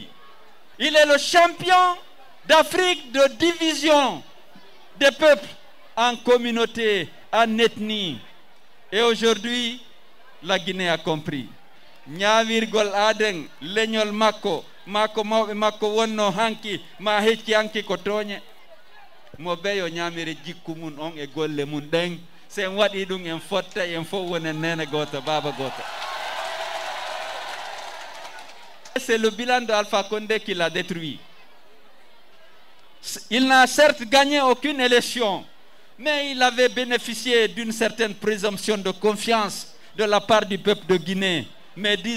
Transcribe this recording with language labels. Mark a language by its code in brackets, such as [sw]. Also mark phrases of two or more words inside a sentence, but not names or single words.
[fr] Il est le champion d'Afrique de division des peuples en communauté, en ethnie. Et aujourd'hui, la Guinée a compris. [ff] Nyawirgol adeng leñol makko mako mawbe makko wonno hanki ma hecci hanki ko toñe mo beyo nyamire jikku mun on e golle mun den sen wadi dum en fotta en fo wonen nene goto baba goto. [fr] C'est le bilan de Alpha Condé qui l'a détruit. Il n'a certes gagné aucune élection, mais il avait bénéficié d'une certaine présomption de confiance de la part du peuple de Guinée.